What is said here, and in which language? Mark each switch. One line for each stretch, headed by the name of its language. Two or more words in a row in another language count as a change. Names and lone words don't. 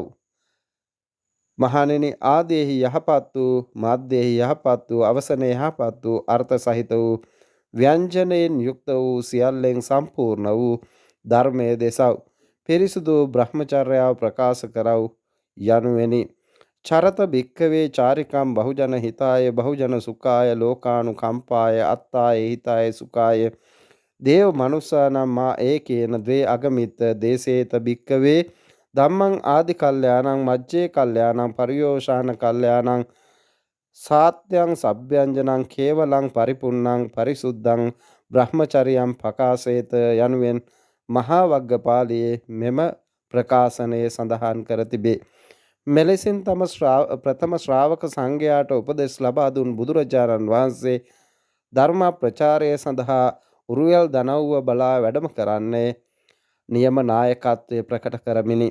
Sinhala: මහණෙනි ආදීහි යහපත් වූ මධ්‍යෙහි යහපත් වූ අවසනයේ යහපත් වූ අර්ථ සහිත වූ ව්‍යංජනයෙන් යුක්ත වූ සියල්ලෙන් සම්පූර්ණ වූ ධර්මයේ දෙසව්. පිරිසුදු බ්‍රහ්මචර්යාව ප්‍රකාශ කරව් යනුවෙනි.
Pali: චරත භික්කවේ චාරිකම් බහුජන හිතාය බහුජන සුඛාය ලෝකානුකම්පාය අත්තාය හිතාය සුඛාය දේව මනුස්සානම් මා ඒකේන ද්වේ අගමිත දේශේත භික්කවේ ධම්මං ආදි කල්යාණං මජ්ජේ කල්යාණං පරියෝෂාන කල්යාණං සාත්‍යං සබ්භ්‍යංජනං කේවලං පරිපුන්නං පරිසුද්ධං බ්‍රහ්මචරියම් පකාසේත
Sinhala: යනුවෙන් මහා වග්ගපාළියේ මෙම ප්‍රකාශනයේ සඳහන් කර තිබේ. මෙලෙසින් තම ප්‍රථම ශ්‍රාවක සංඝයාට උපදෙස් ලබා දුන් බුදුරජාණන් වහන්සේ ධර්ම ප්‍රචාරය සඳහා උරුවෙල් දනව්ව බලා වැඩම කරන්නේ නියම නායකත්වය ප්‍රකට කරමිනි.